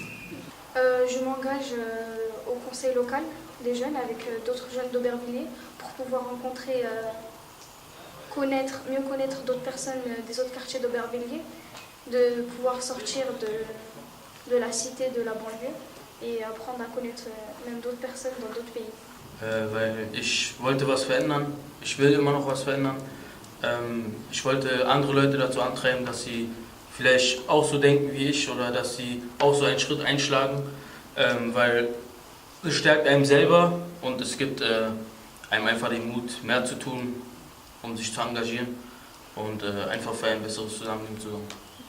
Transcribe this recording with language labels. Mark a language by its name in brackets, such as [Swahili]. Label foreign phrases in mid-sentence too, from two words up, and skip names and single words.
[French] Je m'engage au conseil local des jeunes avec d'autres jeunes d'Aubervilliers pour pouvoir rencontrer, mieux connaître d'autres personnes des autres quartiers d'Aubervilliers, de pouvoir sortir de la cité, de la banlieue et apprendre à connaître même d'autres personnes dans d'autres pays. [German] Weil ich wollte was verändern, ich will immer noch was verändern. Ich wollte andere Leute dazu antreiben, dass sie vielleicht auch so denken wie ich oder dass sie auch so einen Schritt einschlagen, weil es stärkt einem selber und es gibt einem einfach den Mut, mehr zu tun, um sich zu engagieren und einfach für ein besseres Zusammenleben zu sorgen.